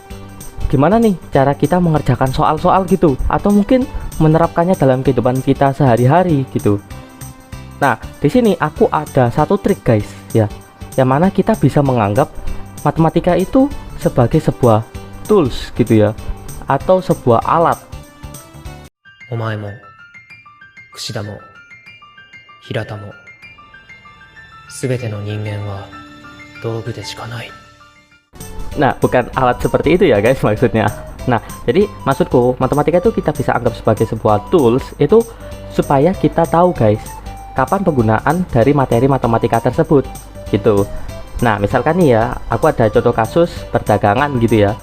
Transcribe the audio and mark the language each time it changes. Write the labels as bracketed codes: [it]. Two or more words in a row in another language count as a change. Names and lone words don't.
[id] Nah, gimana nih cara kita mengerjakan soal-soal gitu, atau mungkin menerapkannya dalam kehidupan kita sehari-hari gitu. Nah, di sini aku ada satu trik guys ya, yang mana kita bisa menganggap matematika itu sebagai sebuah tools gitu ya, atau sebuah alat. [ja] お前も櫛田も平田もすべての人間は道具でしかない。 [id] Nah, bukan alat seperti itu ya guys maksudnya. Nah, jadi maksudku matematika itu kita bisa anggap sebagai sebuah tools itu supaya kita tahu guys kapan penggunaan dari materi matematika tersebut gitu. Nah, misalkan nih ya, aku ada contoh kasus perdagangan gitu ya.